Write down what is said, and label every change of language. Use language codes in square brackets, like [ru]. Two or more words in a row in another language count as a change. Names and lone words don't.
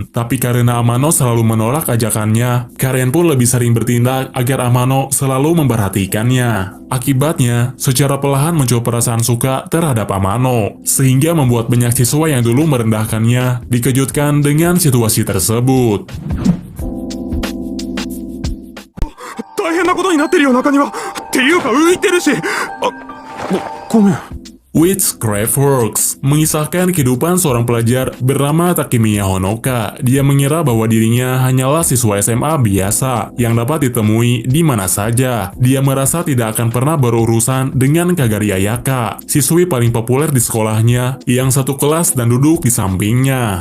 [id] Tapi karena Amano selalu menolak ajakannya, Karen pun lebih sering bertindak agar Amano selalu memperhatikannya. Akibatnya, secara perlahan muncul perasaan suka terhadap Amano, sehingga membuat banyak siswa yang dulu merendahkannya dikejutkan dengan situasi tersebut. [ja] 大変なことになってるよ中にはっていうか浮いてるしごめん [id] Witchcraftworks mengisahkan kehidupan seorang pelajar bernama Takemiya Honoka. Dia mengira bahwa dirinya hanyalah siswa SMA biasa yang dapat ditemui di mana saja. Dia merasa tidak akan pernah berurusan dengan Kagari Ayaka, siswi paling populer di sekolahnya yang satu kelas dan duduk di sampingnya.